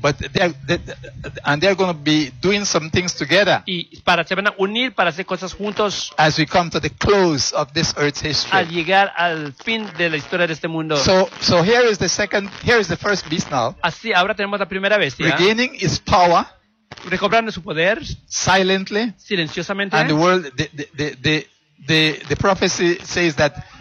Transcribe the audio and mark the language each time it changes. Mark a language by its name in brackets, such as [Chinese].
[English] But they're going to be doing some things together. [Spanish] Y para, se van a unir para hacer cosas juntos. [English] As we come to the close of this earth's history. [Spanish] Al llegar al fin de la historia de este mundo. [English] So here is the second. Here is the first beast now. [Spanish] Así, ahora tenemos la primera bestia. [English] Regaining its power. [Spanish] Recobrando su poder. [English] Silently. [Spanish] Silenciosamente. [English] And the world, the prophecy says that.